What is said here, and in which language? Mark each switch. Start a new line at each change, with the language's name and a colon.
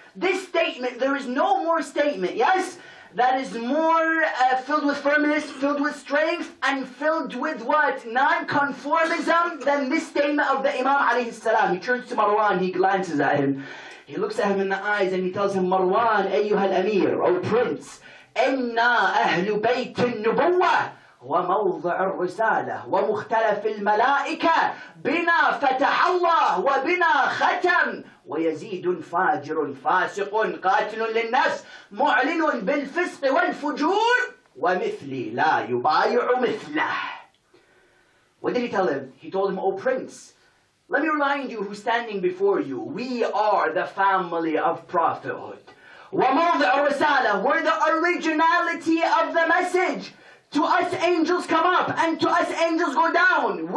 English: This statement, there is no more statement, yes? That is more filled with firmness, filled with strength, and filled with what? Non-conformism than this statement of the Imam alayhi salam. He turns to Marwan, he glances at him. He looks at him in the eyes and he tells him, Marwan,
Arabic: ayyuha al-amir,
English: O prince,
Arabic: inna ahlu bayt al-nubuwah. وموضع الرسالة ومختلف الملائكة بنا فتح الله وبنا ختم ويزيد فاجر فاسق قاتل للنفس معلن بالفسق والفجور ومثلي لا يبايع مثله.
English: What did he tell him? He told him, O prince, let me remind you who's standing before you. We are the family of prophethood.
Arabic: وموضع الرسالة,
English: we're the originality of the message. To us angels come up and to us angels go down.